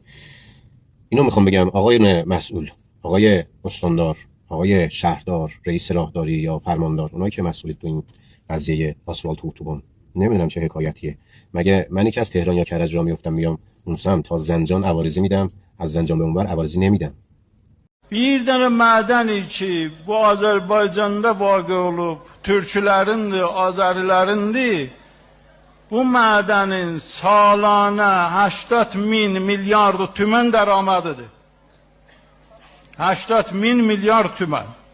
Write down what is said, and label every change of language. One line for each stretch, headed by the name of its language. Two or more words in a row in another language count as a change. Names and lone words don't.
Persian: اینو میخوام بگم آقای مسئول، آقای استاندار، آقای شهردار، رئیس راهداری یا فرماندار، اونایی که مسئولید تو این قضیه آسفالت و اتوبان، نمیدونم چه حکایتیه. مگه منی که از تهران یا کرج راه میافتم میام اون سمت تا زنجان عوارضی میدم، از زنجان به اونور عوارضی نمیدم.
Azerbaijani: Bir dənə mədəni ki, bu Azərbaycanda vaqe olub, türklərindir, Azərilərindir. Bu mədənin salana 80.000 milyard tümən dəramadıdır. 80.000 milyard tümən.